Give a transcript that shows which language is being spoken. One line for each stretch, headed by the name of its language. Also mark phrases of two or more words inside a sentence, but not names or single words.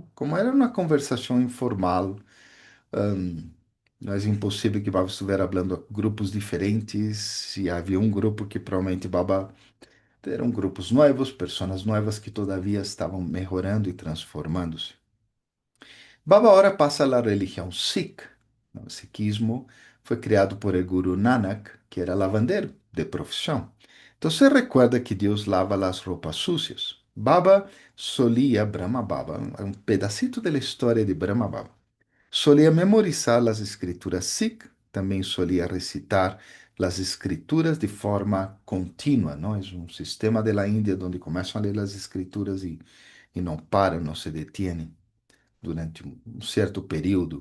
Portuguese: Como era uma conversação informal, não é impossível que Baba estivesse falando a grupos diferentes e havia um grupo que provavelmente Baba eram grupos novos, pessoas novas que todavia estavam melhorando e transformando-se. Baba ahora passa a religião Sikh. O sikhismo foi criado por el Guru Nanak, que era lavandeiro de profissão. Então você recuerda que Deus lava as roupas sucias. Baba solia, Brahma Baba, um pedacito da história de Brahma Baba. Solia memorizar as escrituras Sikh, também solia recitar as escrituras de forma contínua, não? É um sistema da Índia onde começam a ler as escrituras e não param, não se detêm durante um certo período.